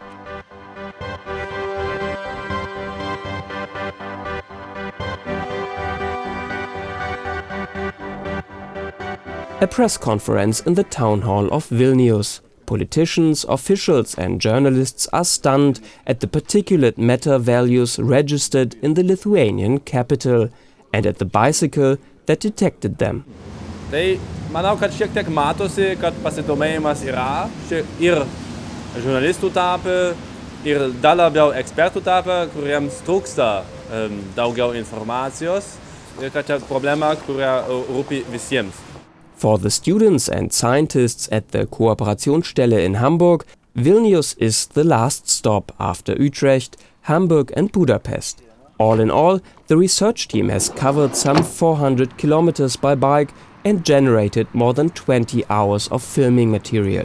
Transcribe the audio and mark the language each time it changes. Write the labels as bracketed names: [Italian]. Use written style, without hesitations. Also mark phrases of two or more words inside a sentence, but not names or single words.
[English] A press conference in the town hall of Vilnius. Politicians, officials and journalists are stunned at the particulate matter values registered in the Lithuanian capital and at the bicycle that detected them. [Lithuanian] Tai manau, kad šiek tiek matosi, kad pasidomėjimas yra ir žurnalistų tarpe, ir dar labiau ekspertų tarpe, kuriems trūksta daugiau informacijos ir kad čia problema, kurią rūpi visiems. [English] For the students and scientists at the Kooperationsstelle in Hamburg, Vilnius is the last stop after Utrecht, Hamburg and Budapest. All in all, the research team has covered some 400 kilometers by bike and generated more than 20 hours of filming material.